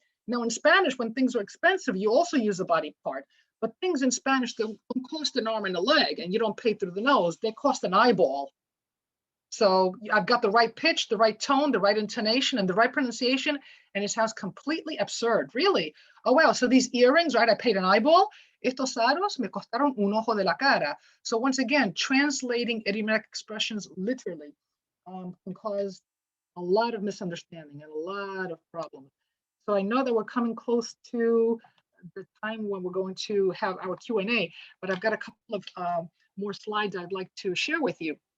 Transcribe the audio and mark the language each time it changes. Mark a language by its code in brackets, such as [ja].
[en] Now in Spanish, when things are expensive, you also use a body part. But things in Spanish that don't cost an arm and a leg, and you don't pay through the nose, they cost an eyeball. So I've got the right pitch, the right tone, the right intonation, and the right pronunciation, and it sounds completely absurd, really. Oh, wow, so these earrings, right, I paid an eyeball. [es] Estos aros me costaron un ojo de la cara. [en] So once again, translating idiomatic expressions literally can cause a lot of misunderstanding and a lot of problems. So I know that we're coming close to the time when we're going to have our Q&A, but I've got a couple of more slides I'd like to share with you.